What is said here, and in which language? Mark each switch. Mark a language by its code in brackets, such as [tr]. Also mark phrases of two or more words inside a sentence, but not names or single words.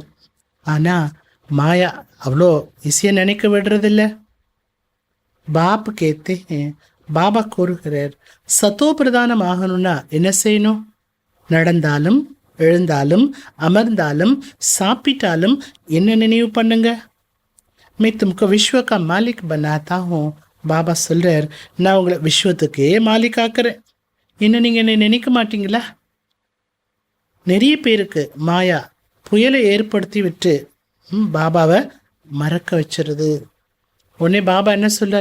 [ta] ஆனால் மாயா அவ்வளோ ஈஸியாக நினைக்க விடுறதில்ல. [hi] बाप कहते [ta] பாபா கூறுகிறார், சத்தோ பிரதானம் ஆகணும்னா என்ன செய்யணும்? நடந்தாலும், எழுந்தாலும், அமர்ந்தாலும், சாப்பிட்டாலும் என்ன நினைவு பண்ணுங்க? [hi] मैं तुमको विश्व का मालिक बनाता हूँ. [ta] பாபா சொல்றார், நான் உங்களை விஸ்வத்துக்கே மாலிக் ஆக்குறேன். என்ன நீங்க என்னை நினைக்க மாட்டீங்களா? நிறைய பேருக்கு மாயா புயலை ஏற்படுத்தி விட்டு பாபாவை மறக்க வச்சிருது. உடனே பாபா என்ன சொல்றார்?